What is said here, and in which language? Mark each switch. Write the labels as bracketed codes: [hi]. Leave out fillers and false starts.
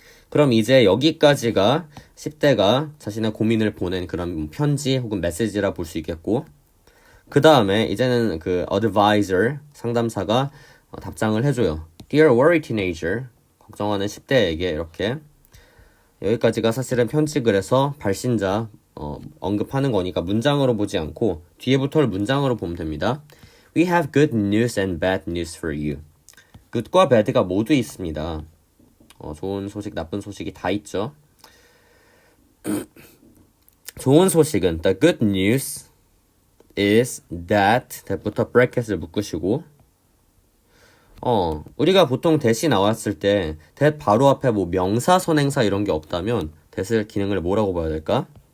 [ko] 그럼 이제 여기까지가 10대가 자신의 고민을 보낸 그런 편지 혹은 메시지라 볼 수 있겠고 그 다음에 이제는 그 advisor, 상담사가 답장을 해줘요. [en] Dear worried teenager, [ko] 걱정하는 10대에게 이렇게 여기까지가 사실은 편지 글에서 발신자 언급하는 거니까 문장으로 보지 않고 뒤에부터를 문장으로 보면 됩니다. [en] We have good news and bad news for you. [ko] good과 bad가 모두 있습니다. 좋은 소식, 나쁜 소식이 다 있죠. 좋은 소식은 [en] the good news is that [ko] that부터 브래킷을 묶으시고 우리가 보통 that이 나왔을 때 that 바로 앞에 뭐 명사, 선행사 이런 게 없다면 that을 기능을 뭐라고 봐야 될까?